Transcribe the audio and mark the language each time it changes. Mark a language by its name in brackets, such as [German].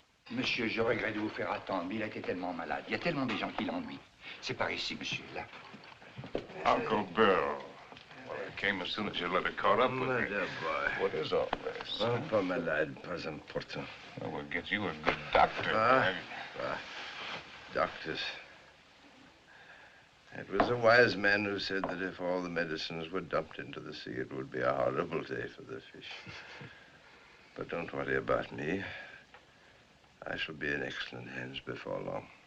[French] Monsieur, je regrette de vous faire attendre, mais il a été tellement malade. Il y a tellement de gens qui l'ennuient. C'est par ici, monsieur, là. [English] Uncle Bill. Well, I came as soon as your letter caught up with me. Dear boy. What is all this? [French] Un peu malade, pas important. [English] Well, we'll get you a good doctor. Doctors. It was a wise man who said that if all the medicines were dumped into the sea, it would be a horrible day for the fish. But don't worry about me. I shall be in excellent hands before long.